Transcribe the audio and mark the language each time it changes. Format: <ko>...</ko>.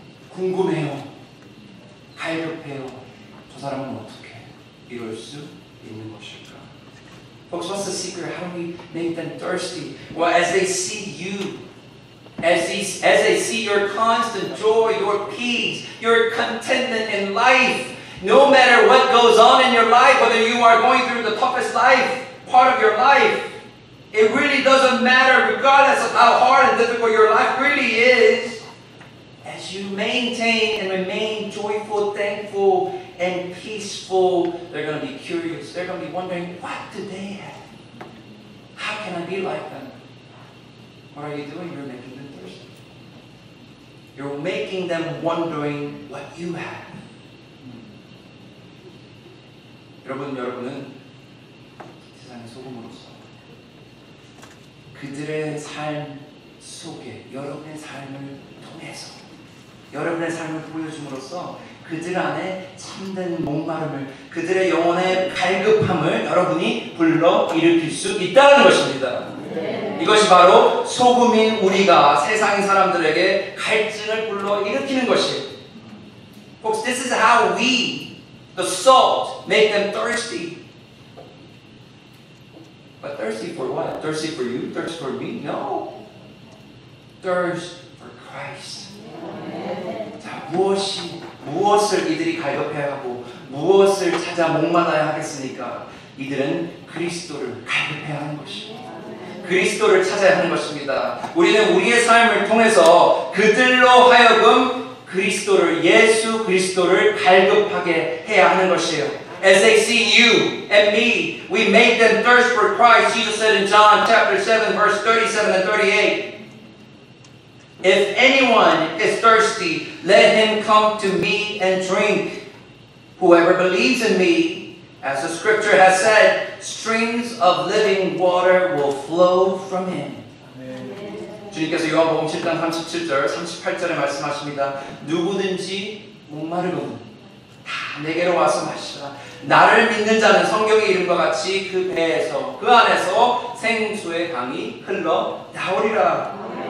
<ko>궁금해요. 갈급해요. 저 사람은 어떻게 이럴 수 있는 것일까?</ko> <en>Folks, what's the secret? How do we make them thirsty? Well, as they see you, as they see your constant joy, your peace, your contentment in life, no matter what goes on in your life, whether you are going through the toughest life, part of your life, it really doesn't matter, regardless of how hard and difficult your life really is, as you maintain and remain joyful, thankful, and peaceful, they're going to be curious. They're going to be wondering, what do they have? How can I be like them? What are you doing? You're making them thirsty. You're making them wondering what you have.</en> <ko>여러분은 세상의 소금으로서 그들의 삶 속에 여러분의 삶을 통해서 여러분의 삶을 보여줌으로써 그들 안에 참된 목마름을, 그들의 영혼의 갈급함을 여러분이 불러 일으킬 수 있다는 것입니다. 이것이 바로 소금인 우리가 세상 사람들에게 갈증을 불러 일으키는 것이에요.</ko> <en>Folks, this is how we, the salt, make them thirsty. But thirsty for what? Thirsty for you? Thirst for me? No. Thirst for Christ.</en> <ko>자, 무엇을 이들이 갈급해야 하고 무엇을 찾아 목마라야 하겠습니까? 이들은 그리스도를 갈급해야 하는 것입니다. 그리스도를 찾아야 하는 것입니다. 우리는 우리의 삶을 통해서 그들로 하여금 그리스도를, 예수 그리스도를 갈급하게 해야 하는 것이에요.</ko> <en>As they see you and me, we make them thirst for Christ. Jesus said in John chapter 7, verse 37 and 38, if anyone is thirsty, let him come to me and drink. Whoever believes in me, as the scripture has said, streams of living water will flow from him.</en> <ko>주님께서 요한복음 7장 37절, 38절에 말씀하십니다. 누구든지 목마르거든 다 내게로 와서 마시라. 나를 믿는 자는 성경에 이른 것 같이 그 배에서, 그 안에서 생수의 강이 흘러 나오리라.</ko>